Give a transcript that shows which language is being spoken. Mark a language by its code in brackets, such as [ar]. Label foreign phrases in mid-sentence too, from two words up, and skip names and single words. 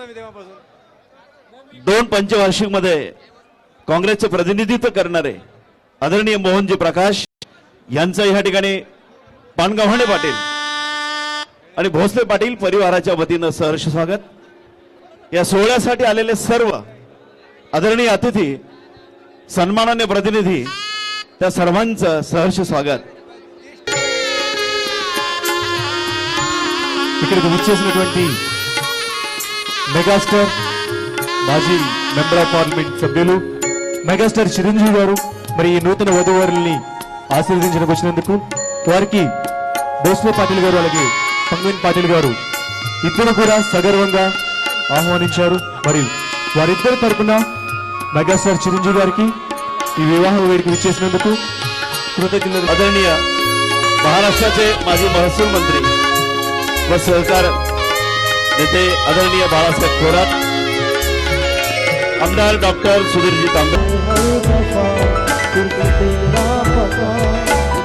[mr] 2 पंचवार्षिक मध्ये काँग्रेसचे प्रतिनिधित्व करणारे आदरणीय मोहनजी प्रकाश यांचं या ठिकाणी पानगावणे पाटील आणि भोसले पाटील परिवाराच्या वतीनं सहर्ष स्वागत. या सोहळ्यासाठी आलेले सर्व आदरणीय अतिथी सन्माननीय प्रतिनिधी त्या सर्वांचं सहर्ष स्वागत. [te] ఇక్కడికి విచ్చేసినటువంటి మెగాస్టార్ మాజీ [en] member of parliament [te] సభ్యులు మెగాస్టార్ చిరంజీవి గారు మరి ఈ నూతన వధూవరుల్ని ఆశీర్వదించడానికి వచ్చినందుకు వారికి భోస్లే పాటిల్ గారు అలాగే పంగన్ పాటిల్ గారు ఇద్దరు కూడా సగర్వంగా ఆహ్వానించారు. మరి వారిద్దరి తరపున మెగాస్టార్ చిరంజీవి గారికి ఈ వివాహ వేడుక విచ్చేసినందుకు కృతజ్ఞతలు. [mr] आदरणीय महाराष्ट्राचे माजी महसूल मंत्री व सहकार नेते आदरणीय बाळासाहेब थोरात, आमदार डॉक्टर सुधीरजी तांबे